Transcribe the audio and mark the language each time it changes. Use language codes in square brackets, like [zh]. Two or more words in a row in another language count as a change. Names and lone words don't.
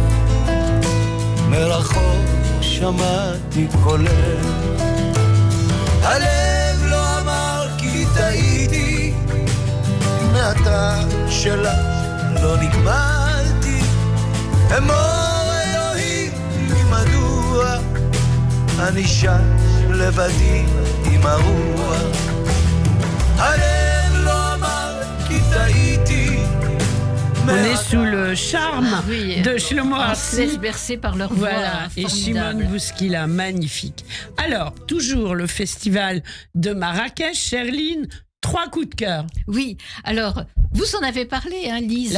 [he] מרחוק שמעתי קולך, הלב לא אמר כי טעיתי, מהתא שלה לא נגמלתי, אמור אלוהים לי מדוע אני שם לבדי עם הרוח הלב לא אמר כי טעיתי. [fr] On est sous le charme de Shlomo Artzi. On se laisse bercer par leur voix. Voilà, et Shimon Bouskila, magnifique. Alors, toujours le festival de Marrakech, Cherline, 3 coups de cœur. Oui, alors, vous en avez parlé, Lise,